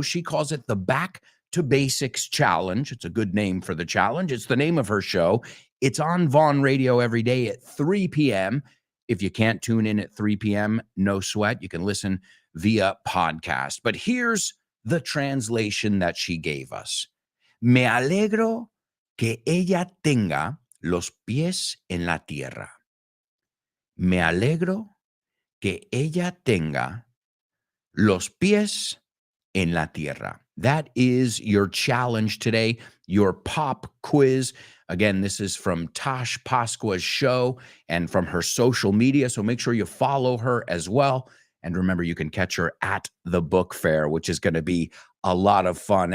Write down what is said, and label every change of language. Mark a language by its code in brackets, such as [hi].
[en] She calls it the Back to Basics Challenge. It's a good name for the challenge. It's the name of her show. It's on Vaughn Radio every day at 3 p.m. If you can't tune in at 3 p.m., no sweat. You can listen via podcast. But here's the translation that she gave us. [es] Me alegro que ella tenga los pies en la tierra. Me alegro que ella tenga los pies en la tierra. [en] That is your challenge today, your pop quiz. Again, this is from Tosh Pascua's show and from her social media, so make sure you follow her as well. And remember, you can catch her at the book fair, which is going to be a lot of fun.